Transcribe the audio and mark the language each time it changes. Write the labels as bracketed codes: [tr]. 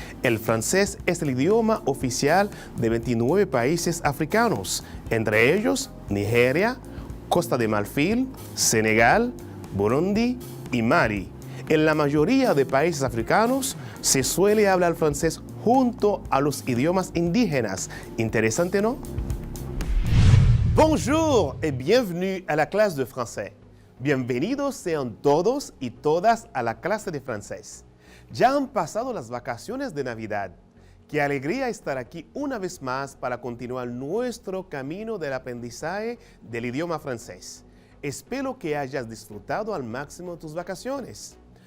[es] El francés es el idioma oficial de 29 países africanos, entre ellos Nigeria, Costa de Marfil, Senegal, Burundi y Mali. En la mayoría de países africanos se suele hablar francés junto a los idiomas indígenas. Interesante, ¿no? [fr] Bonjour et bienvenue à la clase de français. [es] Bienvenidos sean todos y todas a la clase de francés. Ya han pasado las vacaciones de Navidad. Qué alegría estar aquí una vez más para continuar nuestro camino del aprendizaje del idioma francés. Espero que hayas disfrutado al máximo tus vacaciones.